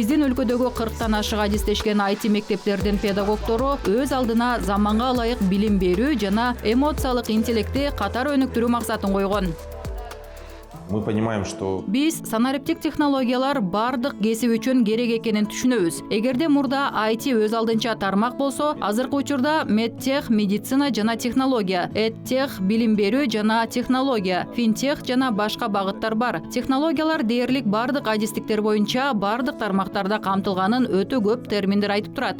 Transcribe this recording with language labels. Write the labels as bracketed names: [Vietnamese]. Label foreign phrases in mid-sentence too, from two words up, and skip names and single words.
[Kyrgyz] өлкөдөгү 40тан ашык адистешкен IT мектептердин педагогдору өз алдына заманга ылайык билим берүү жана эмоциялык интеллектти катар өнүктүрүү максатын койгон. [Russian] Мы понимаем, что [Kyrgyz] Биз санариптик технологиялар бардык кесип үчүн керек экенин түшүнөбүз. Эгерде мурда IT өз алдынча тармак болсо, азыркы учурда медтех, медицина жана технология, эдтех, билим берүү жана технология, финтех жана башка багыттар бар. Технологиялар дээрлик бардык адистиктер боюнча бардык тармактарда камтылганын өтө көп терминдер айтып турат.